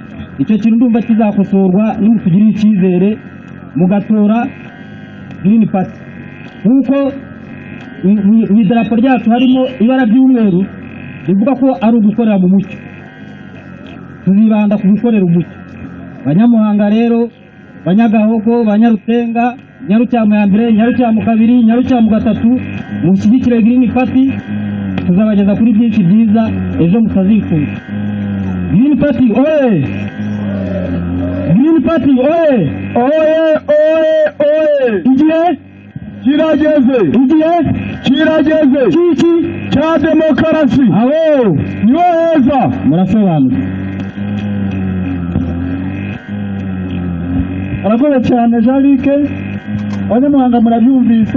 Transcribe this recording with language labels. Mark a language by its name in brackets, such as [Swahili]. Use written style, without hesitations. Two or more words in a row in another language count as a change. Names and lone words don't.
[Kinyarwanda] Icyo kintu ndumva kizakosorwa nimutugirire icyizere mugatora Green Party, kuko mu idarapo ryacu harimo ibara ry'umweru rivuga ko ari ugukorera mu mucyo. Tuzibanda ku gukorera umucyo. Banyamuhanga rero, Banyagahogo, Banyarutenga, Nyarucyamo ya mbere, Nyarucyamo kabiri, Nyarucyamo gatatu, mushyigikire Green Party, tuzabageza kuri byinshi byiza ejo mutazifuza. Green Party oye! Green Party oye! Oye! Oye! Oye! Igihe kirageze! Igihe kirageze! Kiki cya demokarasi! Aho niho heza! Murasobanura. Arakoze cyane Jarike, abanyamuhanga murabyumvise.